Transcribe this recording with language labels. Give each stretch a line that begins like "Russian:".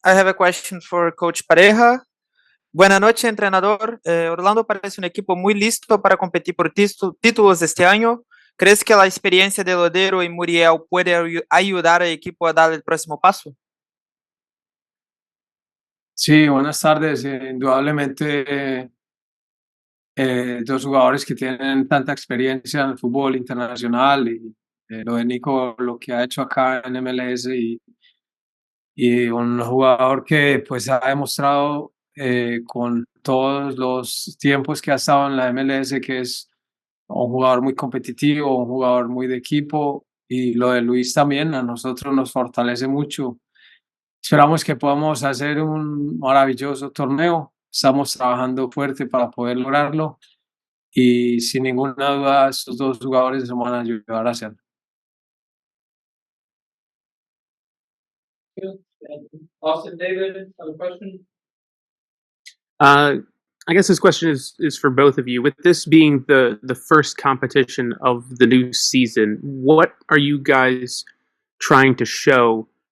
English: I have a question for Coach Pareja.
Spanish: Buenas noches, entrenador. Orlando parece un equipo muy listo para competir por títulos este año. ¿Crees que la experiencia de Lodeiro y Muriel puede ayudar al equipo a dar el próximo paso? Sí, buenas tardes. Indudablemente dos jugadores que tienen tanta experiencia en el fútbol internacional y lo de Nico, lo que ha hecho acá en MLS y un jugador que pues ha demostrado con todos los tiempos que ha estado en la MLS que es un jugador muy competitivo, un jugador muy de equipo, y lo de Luis también a nosotros nos fortalece mucho. Esperamos que podamos hacer un maravilloso torneo. Estamos trabajando fuerte para poder lograrlo y sin ninguna duda estos dos jugadores nos van a ayudar a hacerlo.
English: Austin, David, have a question? I guess this question is for both of you. With this being the first competition of the new season, what are you guys trying to show?